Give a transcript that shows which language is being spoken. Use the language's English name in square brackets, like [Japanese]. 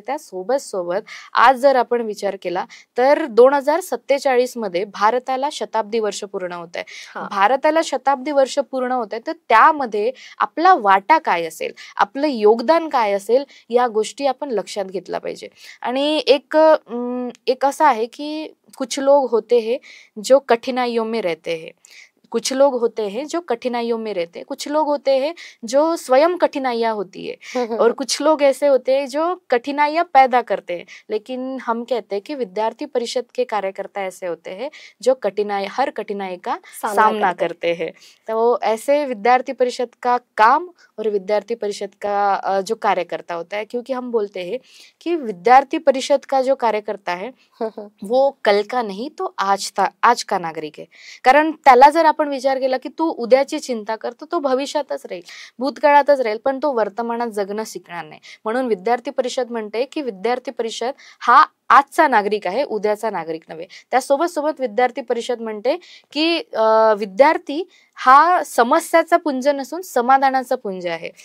[Marathi] त्या सोबत आज जर आपण विचार केला तर 2047 मध्ये भारताला शताब्दी वर्ष पूर्ण होत आहे. भारताला शताब्दी वर्ष पूर्ण होत आहे, तर त्यामध्ये आपला वाटा काय असेल, आपलं योगदान काय असेल, या गोष्टी आपण लक्षात घेतला पाहिजे. आणि एक असं आहे की [Hindi] कुछ लोग होते हैं जो कठिनाइयों में रहते हैं, कुछ लोग होते हैं जो कठिनाइयों में रहते हैं, कुछ लोग होते हैं जो स्वयं कठिनाइयाँ होती है, और कुछ लोग ऐसे होते हैं जो कठिनाइयाँ पैदा करते हैं. लेकिन हम कहते हैं कि विद्यार्थी परिषद के कार्यकर्ता ऐसे होते हैं जो हर कठिनाई का सामना करते हैं. तो ऐसे विद्यार्थी परिषद का काम और विद्यार्थी परिषद का जो कार्यकर्ता होता है, क्योंकि हम बोलते हैं कि विद्यार्थी परिषद का जो कार्यकर्ता है वो कल का नहीं तो आज का नागरिक है. [Marathi] कारण त्याला जर आपण विचार केला की तू उद्याची चिंता कर, तो भविष्यातच राहील, भूतकाळातच राहील, पण तो वर्तमानात जगणं शिकणार नाही. म्हणून विद्यार्थी परिषद म्हणते की विद्यार्थी परिषद हा आजचा नागरिक आहे, उद्याचा नागरिक नव्हे. त्यासोबत विद्यार्थी परिषद म्हणते की विद्यार्थी हा समस्याचा पुंज नसून समाधानाचा पुंज आहे.